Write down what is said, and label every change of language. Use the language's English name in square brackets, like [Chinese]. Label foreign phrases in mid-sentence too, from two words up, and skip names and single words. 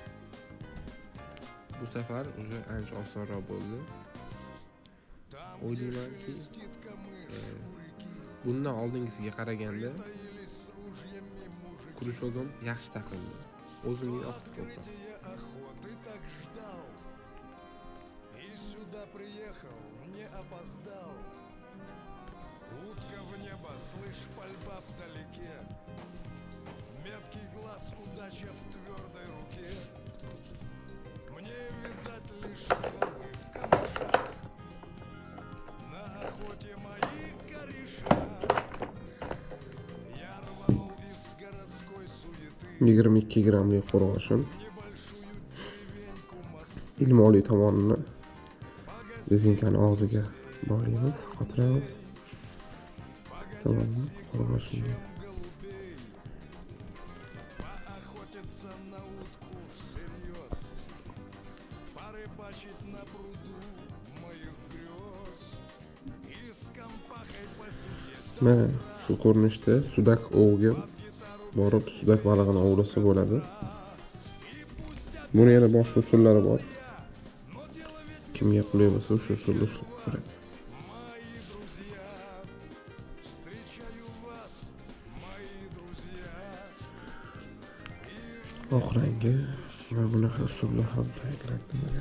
[Uzbek] Bu safar уже ancha osonroq bo'ldi. O'ylaymanki, bundan oldingisiga qaraganda quruchog'im yaxshi taqildi. O'zimga yoqdi ko'proq. [Russian] Утка в небо, слышь, пальба вдалеке. Меткий глаз, удача в твердой руке. Мне видать лишь стволы в камышах. На охоте мои кореша. Я рванул из городской суеты [Uzbek] 22 grammlik qo'rg'oshin. [Russian] в небольшую деревеньку Мосты. [Uzbek] Ilmoliy tomonini rezinkani og'ziga bog'laymiz, qotiramiz. Tamam, qo'rg'oshinni [Russian] Голубей, поохотиться на утку всерьез, порыбачить на пруду моих грез [Uzbek] Mana shu ko'rinishda sudak oviga borib sudak balig'ini ovlasa bo'ladi. Buni yana boshqa usullari bor. Kimga qulay bo'lsa o'sha usulni ishlab ko'radi. Oq rangi va bunaqa usullar ham tayyorladi mana.